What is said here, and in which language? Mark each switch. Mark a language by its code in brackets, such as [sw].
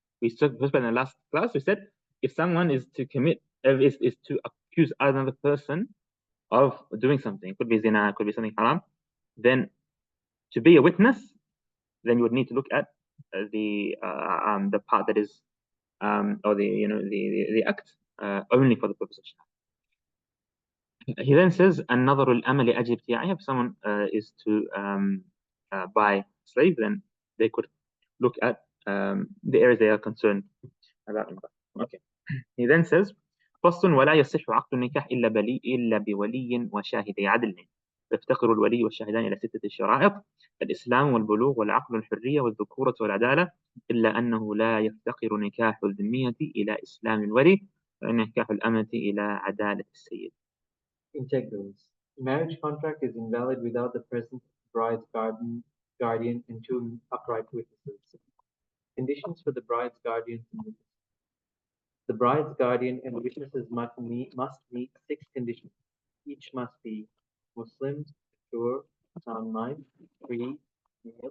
[en] We spoke in the last class. We said if someone is to commit is to accuse another person of doing something, it could be zina, it could be something haram, then to be a witness, then you would need to look at the part that is or the act only for the purpose of shahada. He then says another al-amal ajib ti'ah. If someone is to buy a slave, then they could look at the areas they are concerned about. Okay. He then says [ar] فصل ولا يصح عقد النكاح إلا بولي وشاهدي عدل. يفتقر الولي والشاهدان إلى 6 شرائط: الإسلام والبلوغ والعقل والحرية والذكورة والعدالة، إلا أنه لا يفتقر نكاح الذمية إلى إسلام الولي ونكاح الأمة إلى عدالة السيد. [en] Integrals. Marriage contract is invalid without the presence of the bride's guardian and 2 upright witnesses. Conditions for the bride's guardians and witnesses. The bride's guardian and witnesses must meet 6 conditions. Each must be Muslims, mature, sound mind, free, male.